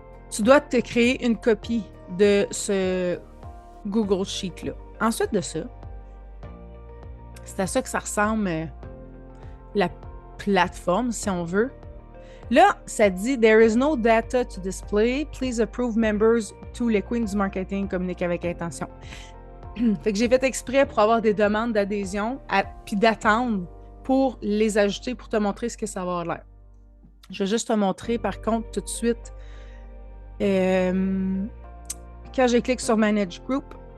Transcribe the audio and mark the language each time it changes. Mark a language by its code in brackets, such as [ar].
[fr] Tu dois te créer une copie de ce Google Sheet-là. Ensuite de ça, c'est à ça que ça ressemble la plateforme, si on veut. Là, ça dit [en] « There is no data to display. Please approve members to les queens du marketing. [fr] Communique avec intention. » Fait que j'ai fait exprès pour avoir des demandes d'adhésion puis d'attendre pour les ajouter pour te montrer ce que ça va avoir l'air. Je vais juste te montrer, par contre, tout de suite, quand je clique sur Manage Group.